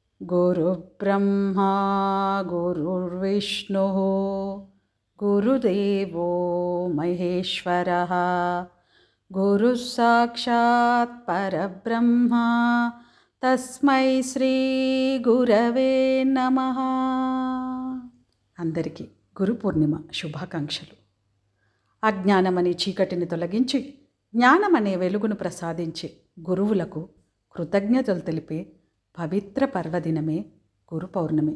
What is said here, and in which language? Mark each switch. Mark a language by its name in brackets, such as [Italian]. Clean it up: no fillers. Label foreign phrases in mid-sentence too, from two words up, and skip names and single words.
[Sanskrit] गुरुब्रह्मा गुरुर्विष्णुः गुरुदेवो महेश्वरः गुरुः साक्षात् परब्रह्म तस्मै శ్రీ గురవే నమః. [Telugu] అందరికీ గురు పూర్ణిమ శుభాకాంక్షలు. అజ్ఞానమనే చీకటిని తొలగించి జ్ఞానమనే వెలుగును ప్రసాదించే గురువులకు కృతజ్ఞతలు తెలిపే పవిత్ర పర్వదినమే గురు పౌర్ణమి.